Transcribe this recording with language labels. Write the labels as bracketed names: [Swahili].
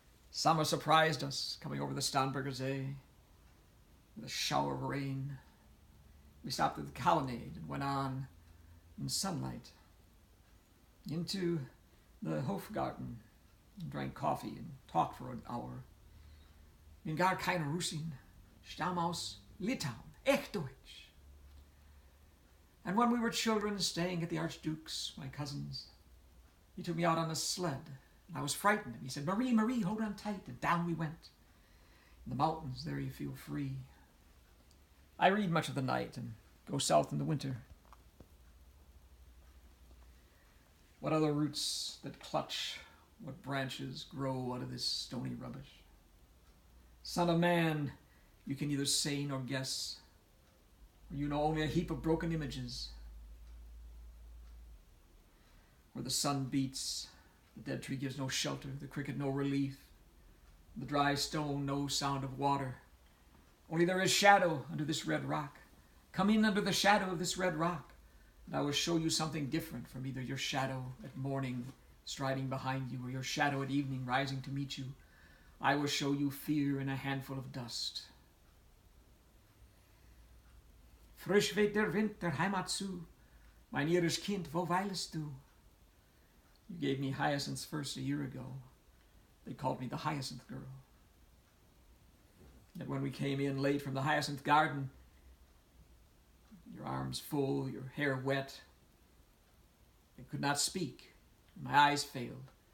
[English] Summer surprised us, coming over the Starnberger See with a shower of rain. We stopped at the colonnade and went on in sunlight into the Hofgarten and drank coffee and talked for an hour. [German] In gar keine Russin, stamm aus Litauen, echt Deutsch. [English] And when we were children, staying at the Archduke's, my cousin's, he took me out on a sled, and I was frightened, and he said, "Marie, Marie, hold on tight," and down we went. In the mountains, there you feel free. I read much of the night and go south in the winter. What other roots that clutch, what branches grow out of this stony rubbish? Son of man, you can neither say nor guess, for you know only a heap of broken images. Where the sun beats, the dead tree gives no shelter, the cricket no relief, the dry stone no sound of water. Only there is shadow under this red rock. Come in under the shadow of this red rock, and I will show you something different from either your shadow at morning striding behind you or your shadow at evening rising to meet you. I will show you fear in a handful of dust. [German] Frisch weht der Wind der Heimat zu, mein irisch Kind, wo weilest du? [English] You gave me hyacinths first a year ago. They called me the Hyacinth Girl. Yet when we came in late from the Hyacinth Garden, your arms full, your hair wet, I could not speak. My eyes failed.